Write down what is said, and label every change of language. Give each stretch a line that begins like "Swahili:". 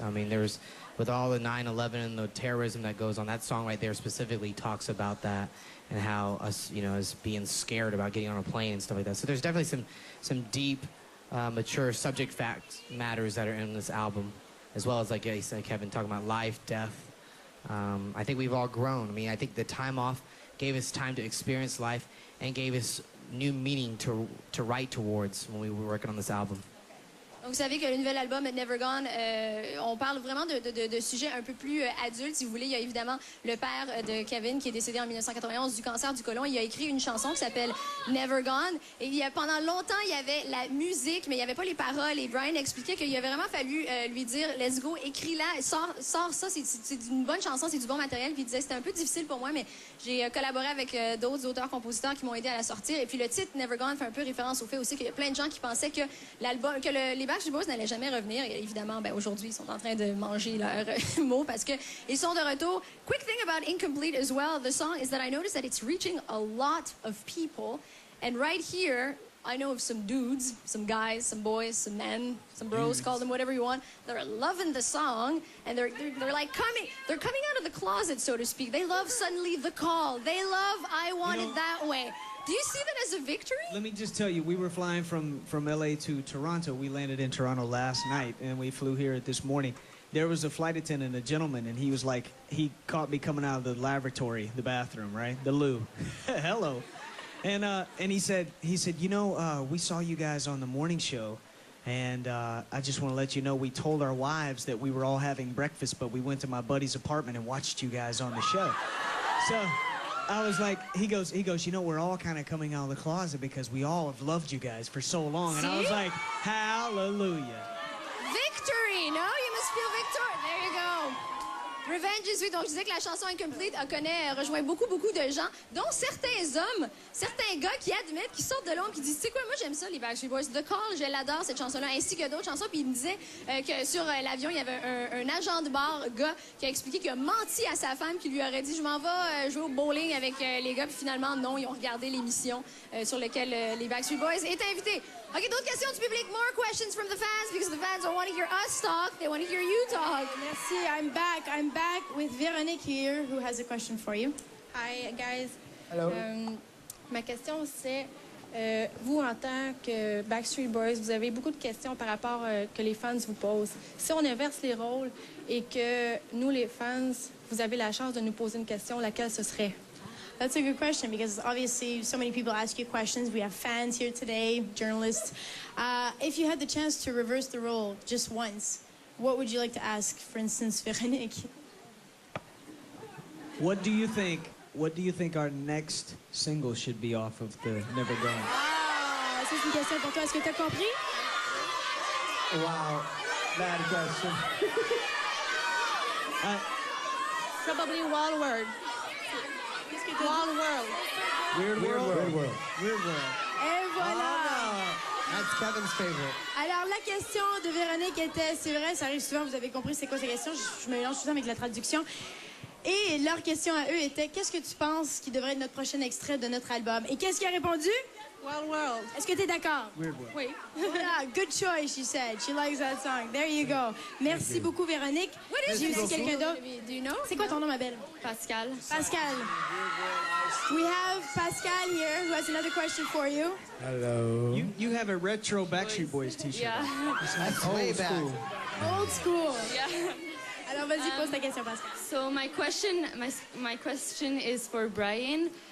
English: I mean, there's, with all the 9/11 and the terrorism that goes on, that song right there specifically talks about that and how us, you know, as being scared about getting on a plane and stuff like that. So there's definitely some deep, mature subject fact matters that are in this album, as well as, like you said, Kevin, talking about life, death. I think we've all grown. I mean, I think the time off gave us time to experience life and gave us new meaning to write towards when we were working on this album.
French: Donc, vous savez que le nouvel album Never Gone, on parle vraiment de sujets un peu plus adultes, si vous voulez. Il y a évidemment le père de Kevin qui est décédé en 1991 du cancer du côlon. Il a écrit une chanson qui s'appelle Never Gone. Et pendant longtemps, il y avait la musique, mais il n'y avait pas les paroles. Et Brian expliquait qu'il avait vraiment fallu lui dire «
English: Let's go,
French: écris-la, sors ça, c'est une bonne chanson, c'est du bon matériel. » Puis il disait « C'était un peu difficile pour moi, mais j'ai collaboré avec d'autres auteurs-compositeurs qui m'ont aidé à la sortir. » Et puis le titre Never Gone fait un peu référence au fait aussi qu'il y a plein de gens qui pensaient que les Backstreet Boys n'allaient jamais revenir. Et évidemment, aujourd'hui, ils sont en train de manger leurs mots parce qu'ils sont de retour.
English: Quick thing about Incomplete as well, the song is that I noticed that it's reaching a lot of people. And right here, I know of some dudes, some guys, some boys, some men, some bros, call them whatever you want. They're loving the song, and they're like they're coming out of the closet, so to speak. They love Suddenly the Call. They love I Want It That Way. Do you see that as a victory? Let me just tell you, we were flying from LA to Toronto. We landed in Toronto last night, and we flew here this morning. There was a flight attendant, a gentleman, and he was like, he caught me coming out of the lavatory, the bathroom, right? The loo. Hello. And he said, you know, we saw you guys on the morning show, and I just want to let you know we told our wives that we were all having breakfast, but we went to my buddy's apartment and watched you guys on the show. So I was like, he goes, you know, we're all kind of coming out of the closet because we all have loved you guys for so long. And I was like, hallelujah. Victory! No, you must feel victor. There you go. Revenge is sweet.
French: Donc, je disais que la chanson Incomplete rejoint beaucoup de gens, dont certains hommes, certains gars qui admettent, qui sortent de l'ombre, qui disent, tu sais quoi, moi j'aime ça, les Backstreet Boys. The Call, je l'adore, cette chanson-là, ainsi que d'autres chansons. Puis il me disait que sur l'avion, il y avait un agent de bar, gars, qui a expliqué qu'il a menti à sa femme, qui lui aurait dit, je m'en vais jouer au bowling avec les gars. Puis finalement, non, ils ont regardé l'émission sur laquelle les Backstreet Boys étaient invités. OK, d'autres questions du public?
English: More questions from the fans, because the fans don't want to hear us talk. They want to hear you talk.
French: Merci.
English: I'm back with Véronique here, who has a question for you. Hi, guys. Hello.
French: Ma question, c'est, vous, en tant que Backstreet Boys, vous avez beaucoup de questions par rapport que les fans vous posent. Si on inverse les rôles et que nous, les fans, vous avez la chance de nous poser une question, laquelle ce serait?
English: That's a good question because obviously so many people ask you questions. We have fans here today, journalists. If you had the chance to reverse the role just once, what would you like to ask, for instance, Véronique? What do you think our next single should be off of the Never Gone?
French: Ah, ça c'est une question pour toi. Est-ce que tu as compris?
English: Wow, bad question. Probably Wild World. Wild World. Weird World.
French: Et voilà!
English: That's Kevin's favorite.
French: Alors, la question de Véronique était, c'est vrai, ça arrive souvent, vous avez compris c'est quoi ces questions, je me mélange tout ça avec la traduction. Et leur question à eux était, qu'est-ce que tu penses qui devrait être notre prochain extrait de notre album? Et qu'est-ce qu'il a répondu?
English: Wild World.
French: Est-ce que tu es d'accord?
English: Weird World.
French: Oui.
English: Voilà, good choice, she said. She likes that song. There you go.
French: Merci beaucoup, Véronique. J'ai aussi quelqu'un d'autre.
English: Do you know?
French: C'est quoi ton nom, ma belle? Pascal. Pascal.
English: We have Pascal here who has another question for you. Hello. You have a retro Backstreet Boys t-shirt. Yeah. That's way back. Old school. Yeah.
French: Alors, vas-y, pose ta question, Pascal.
English: So my question is for Brian.